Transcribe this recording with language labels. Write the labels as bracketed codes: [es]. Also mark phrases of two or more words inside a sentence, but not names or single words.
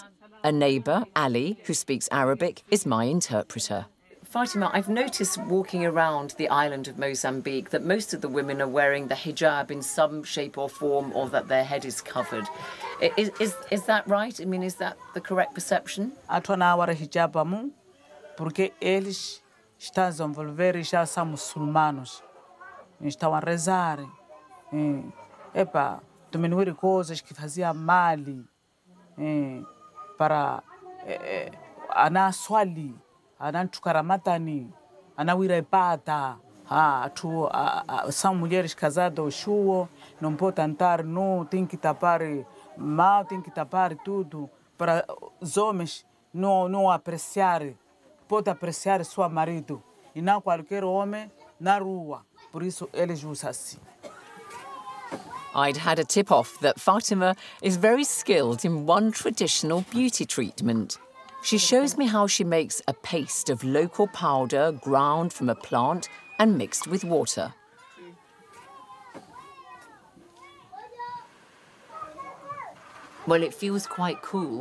[en] A neighbour, Ali, who speaks Arabic, is my interpreter. Fatima, I've noticed walking around the island of Mozambique that most of the women are wearing the hijab in some shape or form, or that their head is covered. Is that right? I mean, is that the correct perception? [pt] Porque eles estão a desenvolver, já são muçulmanos, estão a rezar, diminuir coisas que faziam mal, para ana swali, ana tukaramatani, ana wirepata, são mulheres casadas, chuo, não pode andar nu, tem que tapar mal, tem que tapar tudo, para os homens não apreciar. Pode apreciar seu marido e não qualquer homem na rua. Por isso eles usam assim. [en] I'd had a tip-off that Fatima is very skilled in one traditional beauty treatment. She shows me how she makes a paste of local powder ground from a plant and mixed with water. Well, it feels quite cool.